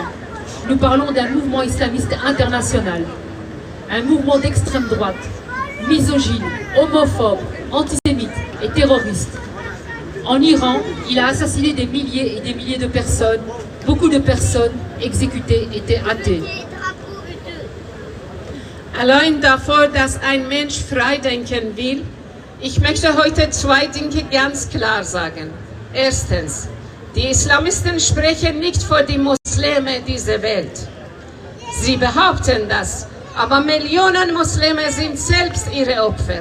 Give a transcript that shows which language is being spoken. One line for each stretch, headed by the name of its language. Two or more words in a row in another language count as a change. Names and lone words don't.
French: Nous parlons d'un mouvement islamiste international. Un mouvement d'extrême droite, misogyne, homophobe, antisémite et terroriste. En Iran, il a assassiné des milliers et des milliers de personnes. Beaucoup de personnes exécutées étaient athées.
German: Allein davor, dass ein Mensch frei denken will, ich möchte heute 2 Dinge ganz klar sagen. Erstens, die Islamisten sprechen nicht für die Muslime dieser Welt. Sie behaupten das, aber Millionen Muslime sind selbst ihre Opfer.